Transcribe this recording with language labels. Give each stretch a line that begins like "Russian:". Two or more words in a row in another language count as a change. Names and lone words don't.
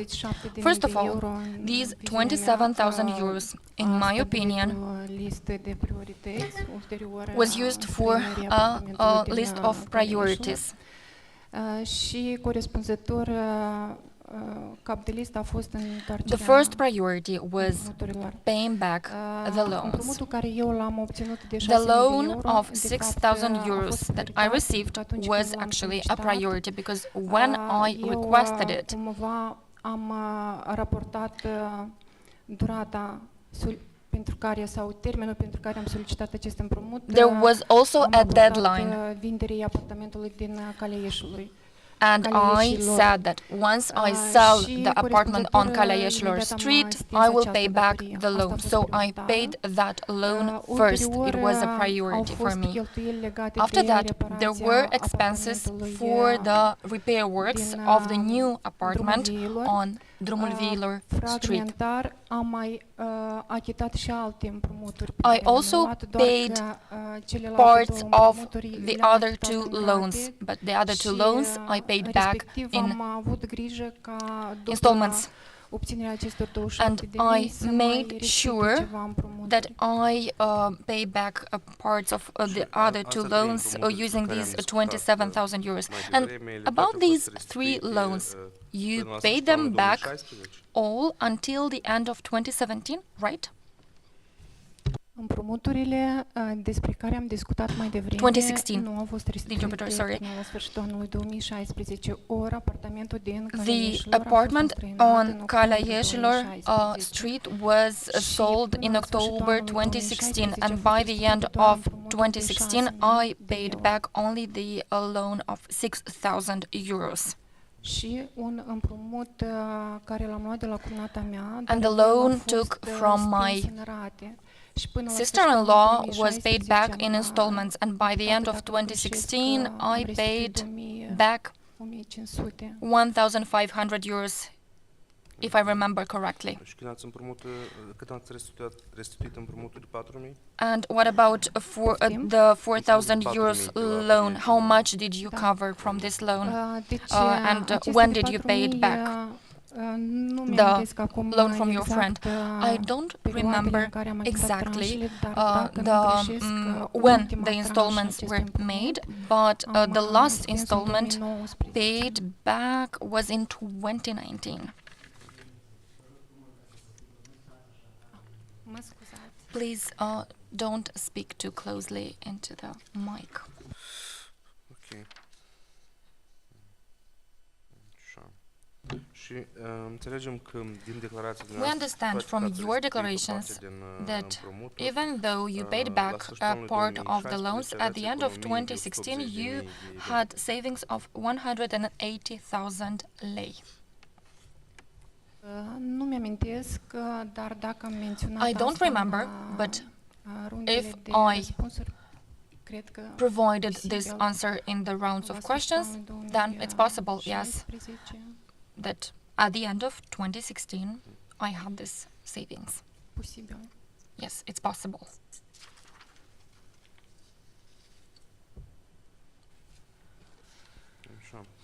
English: First of all, these 27,000 euros, in my opinion, was used for a list of priorities.
Romanian: Și corespunzător cap de listă a fost întoarcerea
English: The first priority was
Romanian: împrumuturilor.
English: paying back the loans.
Romanian: Împrumutul care eu l-am obținut de 6.000
English: The loan
Romanian: de euro,
English: of
Romanian: de
English: 6,000
Romanian: fapt, a
English: euros
Romanian: fost
English: that I
Romanian: prioritar,
English: received
Romanian: pentru că atunci
English: was
Romanian: când l-am
English: actually a
Romanian: solicitat,
English: priority because when I
Romanian: eu,
English: requested it,
Romanian: cumva am raportat durata pentru care sau termenul pentru care am solicitat acest împrumut.
English: there was also
Romanian: am
English: a
Romanian: raportat,
English: deadline.
Romanian: Vinderii apartamentului din Calea Ieșului.
English: And I said that once I sell the apartment on Calea Ieșilor Street, I will pay back the loan. So I paid that loan first. It was a priority for me. After that, there were expenses for the repair works of the new apartment on Drumul Viilor Street.
Romanian: Am mai achitat și alte împrumuturi.
English: I also paid parts of the other two loans, but the other two loans I paid back in installments. And I made sure that I pay back parts of the other two loans using these 27,000 euros. And about these three loans, you paid them back all until the end of 2017, right?
Romanian: Împrumuturile despre care am discutat mai devreme 2016. nu au fost restituite până la sfârșitul anului 2016. Ori apartamentul din Calea
English: The
Romanian: Ieșilor
English: apartment
Romanian: a fost înstrăinat în
English: on Calea
Romanian: octombrie
English: Ieșilor
Romanian: 2016.
English: Street was sold in October 2016, and by the end of 2016 I paid back only the loan of 6,000 euros.
Romanian: Și un împrumut care l-am luat de la cumnata mea,
English: And
Romanian: dar
English: the
Romanian: el a
English: loan
Romanian: fost
English: took from
Romanian: stins
English: my
Romanian: în rate. și până la
English: sister-in-law
Romanian: sfârșitul
English: was paid
Romanian: 2016
English: back in
Romanian: am
English: installments, and by the end of
Romanian: dacă reușesc,
English: 2016,
Romanian: am
English: I paid
Romanian: restituit
English: back
Romanian: 1500.
English: 1,500 euros, if I remember correctly.
Romanian: Și când ați restituit împrumutul de 4.000?
English: And what about for the 4,000 euros loan? How much did you cover from this loan?
Romanian: Deci,
English: And
Romanian: aceste
English: when did you pay it
Romanian: 4.000,
English: back?
Romanian: nu
English: The
Romanian: mi-amintesc acum
English: loan from your
Romanian: exact,
English: friend. I don't
Romanian: perioadele
English: remember
Romanian: în care am achitat
English: exactly
Romanian: tranșele, dar dacă nu greșesc,
English: when
Romanian: ultima
English: the
Romanian: tranșă
English: installments
Romanian: acestui
English: were
Romanian: împrumut
English: made, but
Romanian: am
English: the last
Romanian: prins în
English: installment
Romanian: 2019.
English: paid back was in 2019.
Romanian: Mă scuzați.
English: Please don't speak too closely into the mic.
Romanian: Ok. Așa. Și înțelegem că din declarațiile
English: We understand from your declarations that even though you paid back a part of the loans, at the end of 2016 you had savings of 180,000 lei.
Romanian: Nu mi-amintesc, dar dacă am menționat
English: I don't
Romanian: asta
English: remember,
Romanian: la
English: but
Romanian: rundele
English: if
Romanian: de
English: I
Romanian: răspunsuri, cred că
English: provided this
Romanian: posibil
English: answer in the rounds
Romanian: la
English: of
Romanian: sfârșitul
English: questions,
Romanian: anului
English: then it's possible, yes,
Romanian: 2016,
English: that at the end of 2016 I had this savings.
Romanian: posibil.
English: Yes, it's possible.
Romanian: Așa.